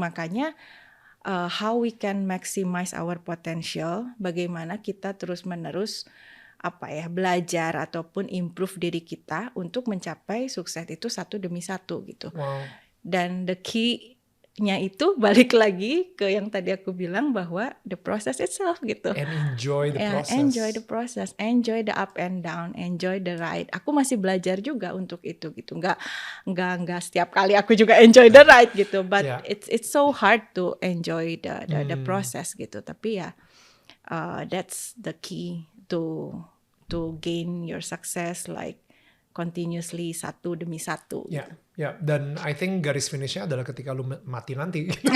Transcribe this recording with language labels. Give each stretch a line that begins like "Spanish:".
Indonesian: Makanya
English: how we can maximize our potential,
Indonesian: bagaimana kita terus menerus belajar ataupun improve diri kita untuk mencapai sukses itu satu demi satu gitu. Dan the key-nya itu balik lagi ke yang tadi aku bilang bahwa
English: the process itself
Indonesian: gitu.
English: And enjoy the process. Enjoy the process, enjoy the up and down, enjoy the ride.
Indonesian: Aku masih belajar juga untuk itu gitu. Nggak setiap kali aku juga
English: enjoy the ride
Indonesian: gitu.
English: But it's so hard to enjoy the process gitu.
Indonesian: Tapi ya
English: that's the key to gain your success like continuously
Indonesian: satu demi satu. Ya, dan
English: I think
Indonesian: garis finishnya adalah ketika lu mati nanti.